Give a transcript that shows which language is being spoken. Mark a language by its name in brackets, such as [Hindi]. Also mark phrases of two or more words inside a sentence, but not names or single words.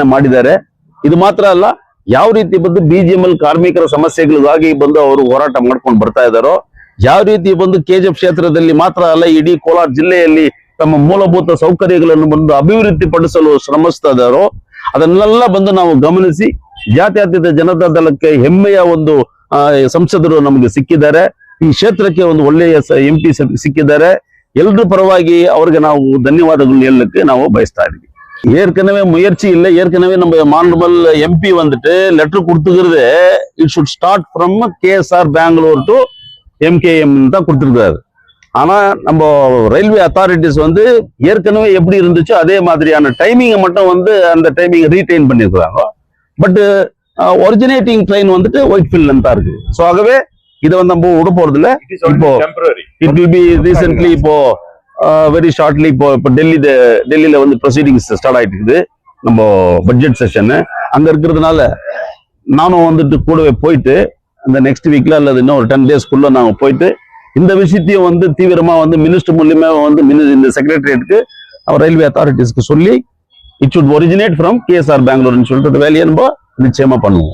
[Kannada] ಇದು ಮಾತ್ರ ಅಲ್ಲ, ಯಾವ ರೀತಿ ಬಂದು BGML ಕಾರ್ಮಿಕರ ಸಮಸ್ಯೆಗಳಿಗಾಗಿ ಬಂದು ಅವರು ಹೋರಾಟ ಮಾಡ್ಕೊಂಡು ಬರ್ತಾ ಇದ್ದಾರೋ, ಯಾವ ರೀತಿ ಬಂದು KGF ಕ್ಷೇತ್ರದಲ್ಲಿ ಮಾತ್ರ ಅಲ್ಲ ಇಡೀ ಕೋಲಾರ ಜಿಲ್ಲೆಯಲ್ಲಿ ತಮ್ಮ ಮೂಲಭೂತ ಸೌಕರ್ಯಗಳನ್ನು ಬಂದು ಅಭಿವೃದ್ಧಿ ಪಡಿಸಲು ಶ್ರಮಿಸ್ತಾ ಇದ್ದಾರೋ ಅದನ್ನೆಲ್ಲ ಬಂದು ನಾವು ಗಮನಿಸಿ ಜಾತ್ಯತೀತ ಜನತಾ ದಳಕ್ಕೆ ಹೆಮ್ಮೆಯ ಒಂದು ಸಂಸದರು ನಮಗೆ ಸಿಕ್ಕಿದ್ದಾರೆ. ಈ ಕ್ಷೇತ್ರಕ್ಕೆ ಒಂದು ಒಳ್ಳೆಯ MP ಸಿಕ್ಕಿದ್ದಾರೆ. ಎಲ್ಲರ ಪರವಾಗಿ ಅವ್ರಿಗೆ ನಾವು ಧನ್ಯವಾದಗಳು ಹೇಳಲಿಕ್ಕೆ ನಾವು ಬಯಸ್ತಾ ಇದ್ದೀವಿ. [Tamil] ஏற்கனவே முயற்சி இல்லை. ஏற்கனவே நம்ம மாண்பல் MP வந்துட்டு லெட்டர் கொடுத்துக்கிறது [English] it should start from KSR Bengaluru to MKM [Tamil] தான் கொடுத்துருக்காரு. ஆனா நம்ம [English] railway authorities [Tamil] வந்து ஏற்கனவே எப்படி இருந்துச்சோ அதே மாதிரியான டைமிங்கை மட்டும் வந்து அந்த டைமிங் ரீடைன் பண்ணிருக்காங்க. [English] but originating train [Tamil] வந்துட்டு ஒயிட்ஃபீல்ட்ல தான் இருக்கு. ஸோ ஆகவே இதை வந்து நம்ம விட போறது இல்லை. இப்போ [English] it will be recently [Tamil] இப்போ [English] very shortly [Tamil] இப்போ டெல்லியில வந்து ப்ரொசீடிங்ஸ் ஸ்டார்ட் ஆயிட்டு இருக்குது. நம்ம [English] budget session [Tamil] அங்க இருக்கிறதுனால நானும் வந்துட்டு கூடவே போயிட்டு அந்த [English] next week [Tamil] அல்லது இன்னும் ஒரு 10 டேஸ்க்குள்ள நாங்க போயிட்டு இந்த விஷயத்தையும் வந்து தீவிரமா வந்து மினிஸ்டர் மூலியமா வந்து இந்த செக்ரட்டரியேட்டுக்கு [English] railway authorities [Tamil] சொல்லி [English] it should originate from KSR Bengaluru [Tamil] சொல்லிட்டு வேலையை நம்ம நிச்சயமா பண்ணுவோம்.